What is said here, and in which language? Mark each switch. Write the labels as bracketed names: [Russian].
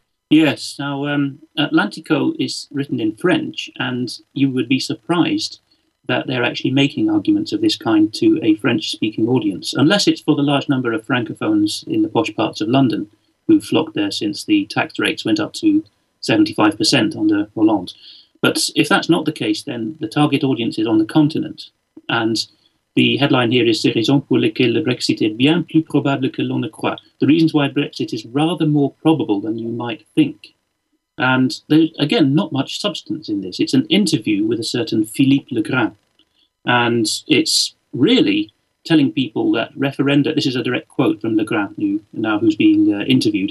[English] Yes, now Atlantico is written in French, and you would be surprised that they're actually making arguments of this kind to a French-speaking audience, unless it's for the large number of francophones in the posh parts of London who've flocked there since the tax rates went up to 75% under Hollande. But if that's not the case, then the target audience is on the continent. And the headline here is [French] « Ces raisons pour lesquelles le Brexit est bien plus probable que l'on ne croit ». [English] The reasons why Brexit is rather more probable than you might think. And there's, again, not much substance in this. It's an interview with a certain Philippe Legrand. And it's really telling people that referenda, this is a direct quote from Legrand, who's being interviewed.